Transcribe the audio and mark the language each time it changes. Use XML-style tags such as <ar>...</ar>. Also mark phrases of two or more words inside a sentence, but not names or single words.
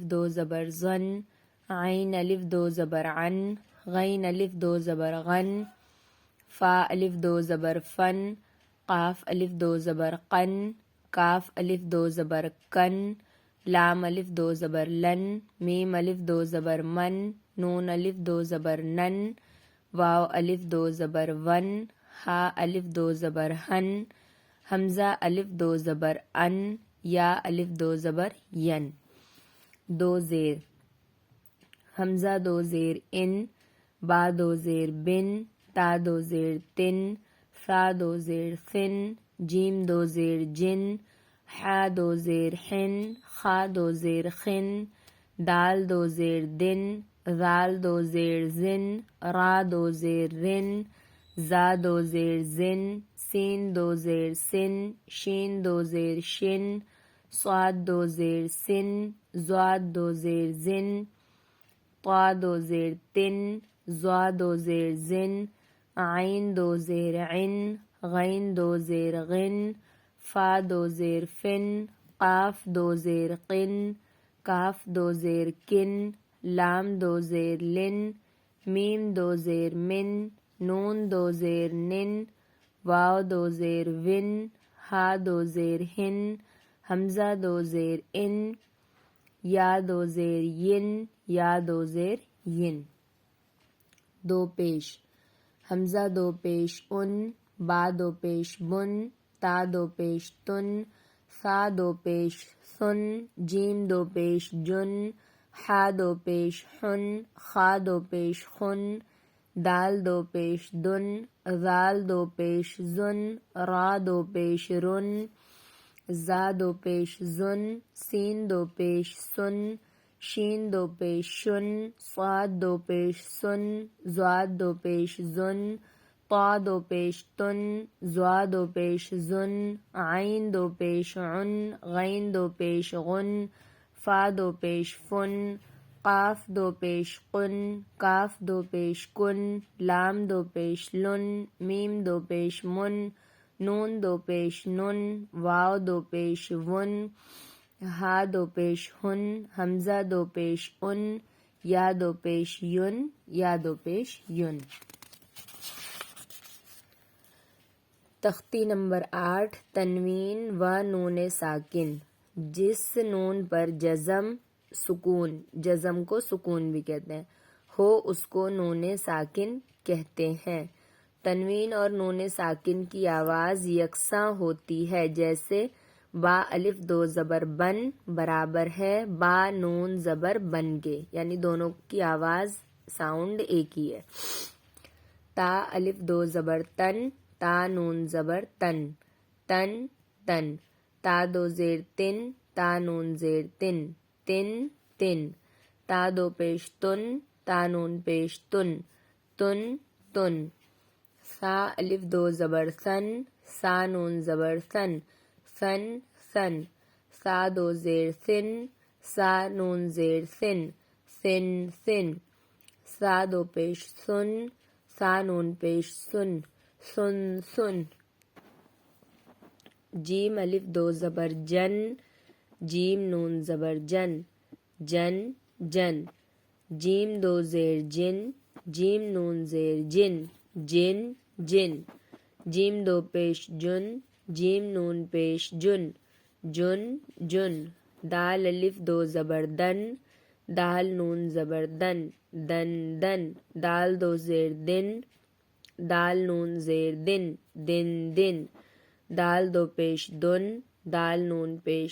<ur>2 زبر زن، عین الف 2 زبر عن، غین الف 2 زبر غن، فا الف 2 زبر فن، قاف الف 2 زبر قن، کاف الف 2 زبر کن، لام الف 2 زبر لن، میم الف 2 زبر من، نون الف 2 زبر نن، واو الف 2 زبر ون، ہا الف 2 زبر ہن، حمزہ الف 2 زبر ان، یا الف 2 زبر ین۔ 2 زیر: حمزہ 2 زیر ان، با 2 زیر بن، تا 2 زیر تن، ثا 2 زیر ثن، جیم 2 زیر جن، حا 2 زیر حن، خا 2 زیر خن، دال 2 زیر دن، ذال 2 زیر زن، را 2 زیر رن، زا 2 زیر زن، سین 2 زیر سن، شین 2 زیر شن، صاد 2 زیر سن، زواد 2 زیر زن، طا 2 زیر تن، زوا 2 زیر زن، عین 2 زیر عن، غین 2 زیر غن، فا 2 زیر فن، قاف 2 زیر قن، کاف 2 زیر کن، لام 2 زیر لن، میم 2 زیر من، نون 2 زیر نن، واو 2 زیر ون، ہا 2 زیر ہن، حمزہ 2 زیر ان، یا 2 زیر ین، یا 2 زیر ین۔ 2 پیش: حمزہ 2 پیش ان، با 2 پیش بن، تا 2 پیش تن، ثا 2 پیش ثن، جیم 2 پیش جن، حا 2 پیش حن، خا 2 پیش خن، دال 2 پیش دن، ذال 2 پیش زن، را 2 پیش رن، زا 2 پیش زن، سین 2 پیش سن، شین 2 پیش شن، صاد 2 پیش سن، زواد 2 پیش زن، طا 2 پیش تن، زوا 2 پیش زن، عین 2 پیش عن، غین 2 پیش غن، فا 2 پیش فن، قاف 2 پیش قن، کاف 2 پیش کن، لام 2 پیش لن، میم 2 پیش من، نون 2 پیش نن، واو 2 پیش ون، ہا 2 پیش ہن، حمزہ 2 پیش ان، یا 2 پیش ین، یا 2 پیش ین۔ تختی نمبر 8 تنوین و نون ساکن: جس نون پر جزم کو سکون بھی کہتے ہیں ہو اس کو نون ساکن کہتے ہیں۔ تنوین اور نون ساکن کی آواز یکساں ہوتی ہے، جیسے با الف 2 زبر بن برابر ہے با نون زبر بن کے، یعنی دونوں کی آواز ساؤنڈ ایک ہی ہے۔ تا الف 2 زبر تن، تا نون زبر تن، تن تن، تا 2 زیر تن، تا نون زیر تن، تن تن، تا 2 پیش تن، تا نون پیش تن، تن تن، سا الف 2 زبر ثن، سا نون زبر ثن، ثن ثن، سا 2 زیر ثن، سا نون زیر ثن، ثن ثن، سا 2 پیش ثن، سا نون پیش ثن، ثن ثن، جیم الف 2 زبر جن، جیم نون زبر جن، جن جن، جیم 2 زیر جن، جیم نون زیر جن، جن جن، جیم 2 پیش جن، جیم نون پیش جن، جن جن، دال الف 2 زبر دن، دال نون زبر دن دن دن دال دو زیر دن دال نون زیر دن دن دن دال دو پیش دن دال نون پیش</ur>